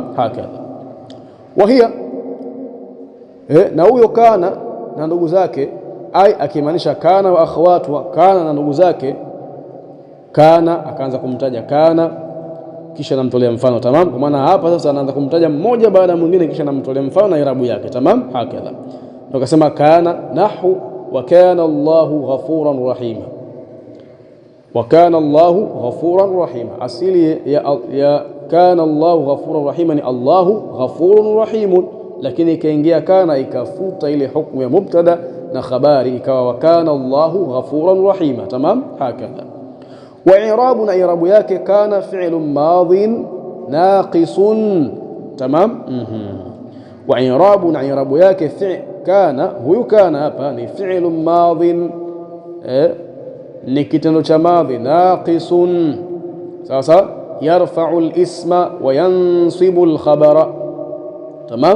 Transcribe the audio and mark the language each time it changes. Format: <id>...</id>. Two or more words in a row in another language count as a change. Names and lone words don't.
<ar>هكذا وهي,</ar> <sw>na huyo kana na ndugu zake, ai akimaanisha</sw> <ar>كان وأخواتها,</ar> <sw>kana na ndugu zake. Kana akaanza kumtaja kana, kisha namtolea mfano, tamam. Kwa maana hapa sasa anaanza kumtaja mmoja baada ya mwingine, kisha namtolea mfano na irabu yake, tamam.</sw> <ar>Hakadha</ar> <sw>ndio akasema</sw> <ar>كان نحو وكان الله غفورا رحيما وكان الله غفورا رحيما, wa kana Allahu ghafuran rahima,</ar> <sw>asili ya</sw> <ar>كان الله غفورا رحيما ni الله غفور رحيم,</ar> <sw>lakini ikaingia kana ikafuta ile hukumu ya mubtada na khabari, ikawa</sw> <ar>وكان الله غفورا رحيما,</ar> <sw>tamam.</sw> <ar>هكذا وإعراب,</ar> <sw>na i'rabu yake</sw> <ar>كان فعل ماض ناقص, tamam. وإعراب,</ar> <sw>na i'rabu yake kana, huyu kana hapa ni</sw> <ar>فعل ماض,</ar> <sw>ni kitendo cha madhi, naqisun, sasa</sw> <ar>يرفع الاسم وينصب الخبر,</ar> <sw>tamam.</sw>